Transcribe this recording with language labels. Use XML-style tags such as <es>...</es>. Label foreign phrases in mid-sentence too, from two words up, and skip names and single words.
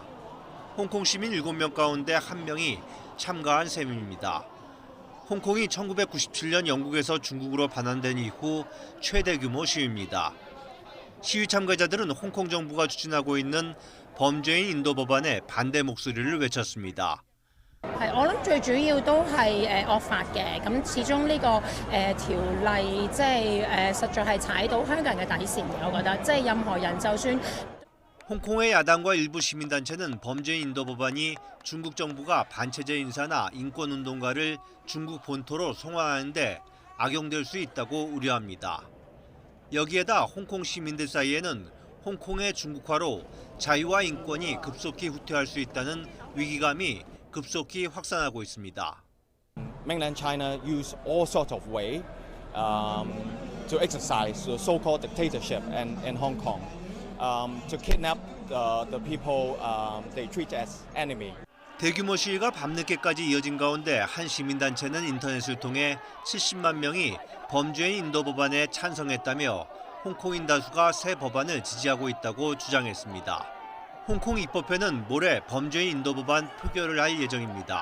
<ko>홍콩 시민 7명 가운데 1명이 참가한 셈입니다. 홍콩이 1997년 영국에서 중국으로 반환된 이후 최대 규모 시위입니다. 시위 참가자들은 홍콩 정부가 추진하고 있는 범죄인 인도 법안에 반대 목소리를 외쳤습니다.</ko> <yue>我諗最主要都係惡法嘅，咁始終呢個條例即係實在係踩到香港人嘅底線嘅，我覺得即係任何人就算</yue> <ko>홍콩의 야당과 일부 시민단체는 범죄인 인도 법안이 중국 정부가 반체제 인사나 인권운동가를 중국 본토로 송환하는 데 악용될 수 있다고 우려합니다. 여기에다 홍콩 시민들 사이에는 홍콩의 중국화로 자유와 인권이 급속히 후퇴할 수 있다는 위기감이 급속히 확산하고 있습니다.</ko> <en>Mainland China use all sorts of way to exercise the so-called dictatorship in Hong Kong, to kidnap the people they treat as enemy.</en> <ko>대규모 시위가 밤늦게까지 이어진 가운데 한 시민단체는 인터넷을 통해 70만 명이 범죄인 인도 법안에 찬성했다며 홍콩인 다수가 새 법안을 지지하고 있다고 주장했습니다. 홍콩 입법회는 모레 범죄인 인도 법안 표결을 할 예정입니다.</ko>